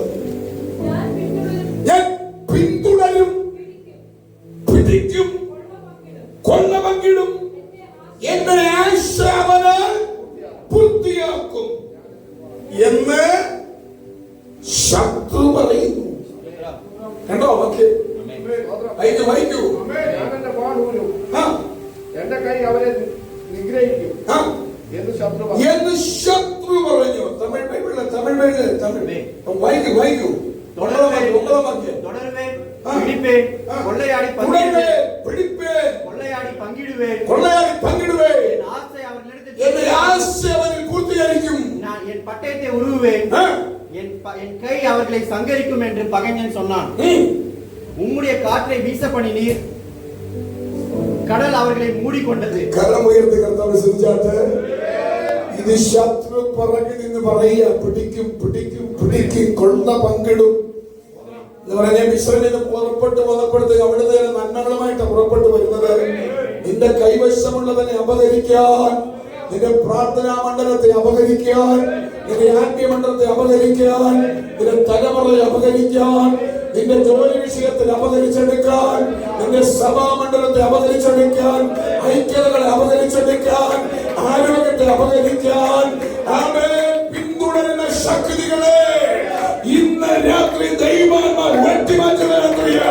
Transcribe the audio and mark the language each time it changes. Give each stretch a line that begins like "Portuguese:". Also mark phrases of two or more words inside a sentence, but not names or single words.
Malayalam: ഞാൻ പിന്തുടരും, പിടിക്കും, കൊള്ള പങ്കിടും, എന്റെ ആശാവനാൽ പൂർത്തിയാക്കും എന്ന് ശത്രു പറയുന്നു. കണ്ടോ? വായിക്കൂ. എന്റെ കൈ അവരെ നിഗ്രഹിക്കും എന്ന് ശത്രു പറഞ്ഞു. തമിഴ് വായിക്കൂ.
Tamil: என் பட்டயத்தை உருவுவேன், என் கை அவர்களை சங்கரிக்கும் என்று பகைஞன் சொன்னான். உம்முடைய காற்றை வீச பண்ணினீர், கடல் அவர்களை மூடிக்கொண்டது.
Malayalam: കരം ഉയർത്തി കർത്താവ് സ്തുതിച്ചാട്ടെ. ഇത് ശത്രു പുറകിൽ നിന്ന് പറയുക, പിടിക്കും പിടിക്കും പിടിക്കും, കൊള്ള പങ്കിടും എന്ന് പറഞ്ഞ മിശ്രനിൽ പുറപ്പെട്ടു വന്നപ്പോഴത്തേക്ക് അവിടുത്തെ നന്മകളുമായിട്ട് പുറപ്പെട്ടു വരുന്നത്. നിന്റെ കൈവശമുള്ളതിനെ അപഹരിക്കാൻ, നിന്റെ പ്രാർത്ഥനാ മണ്ഡലത്തെ അപഹരിക്കാൻ, നിന്റെ ആത്മീയ മണ്ഡലത്തെ അപഹരിക്കാൻ, നിന്റെ തലമുറയെ അപഹരിക്കാൻ, നിന്റെ ജോലി വിഷയത്തിൽ അപഹരിച്ചെടുക്കാൻ, നിന്റെ സഭാമണ്ഡലത്തെ അപഹരിച്ചെടുക്കാൻ, ഐക്യതകളെ അപഹരിച്ചെടുക്കാൻ, ആരോഗ്യത്തെ അപഹരിക്കാൻ പിന്തുടരുന്ന ശക്തികളെ ഇന്ന് രാത്രി ദൈവാത്മാവ് വെട്ടിമാറ്റുകയാ.